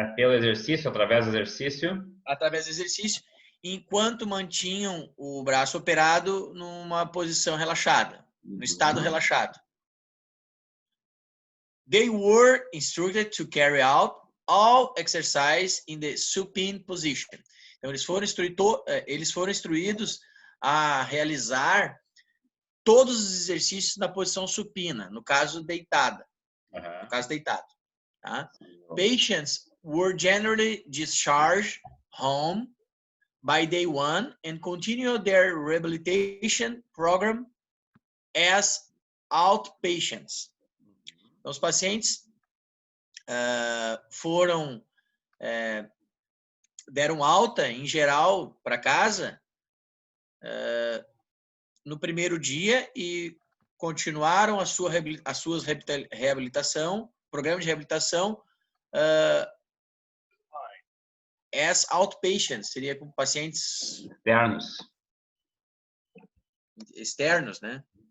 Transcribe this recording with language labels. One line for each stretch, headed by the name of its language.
Portuguese: Pelo exercício, através do exercício. Enquanto mantinham o braço operado numa posição relaxada, no estado relaxado.
English: They were instructed to carry out all exercise in the supine position.
Portuguese: Então, eles foram instruídos a realizar todos os exercícios na posição supina, no caso deitada. Tá?
English: Patients were generally discharged home by day 1 and continue their rehabilitation program as outpatients.
Portuguese: Então, os pacientes deram alta, em geral, para casa no primeiro dia e continuaram a sua reabilitação, programa de reabilitação
English: as outpatients,
Portuguese: seria com pacientes externos, né?